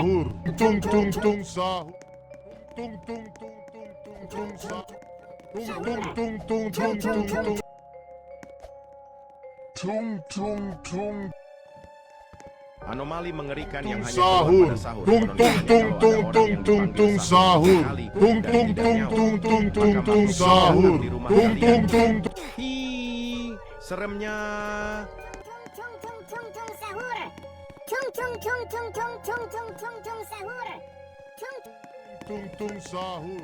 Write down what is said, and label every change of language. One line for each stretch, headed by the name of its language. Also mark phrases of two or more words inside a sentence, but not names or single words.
Indonesian: Tung tung tung sahur. Tung tung tung tung tung tung sahur. Tung tung tung tung tung tung. Tung tung tung. Anomali mengerikan yang hanya Sahur. keluar pada sahur. Tung Konon tung katanya tung kalau ada tung orang tung yang tung dipanggil tung sahur 3 sahur. kali Tung dan tung tidak tung nyaut, tung tung maka tung makhluk tung ini datang sahur. di rumah Tung kalian. tung tung. Hi, seremnya. Tung tung tung tung sahur. Tung tung tung tung tung tung tung tung tung sahur. Tung Tung tung sahur.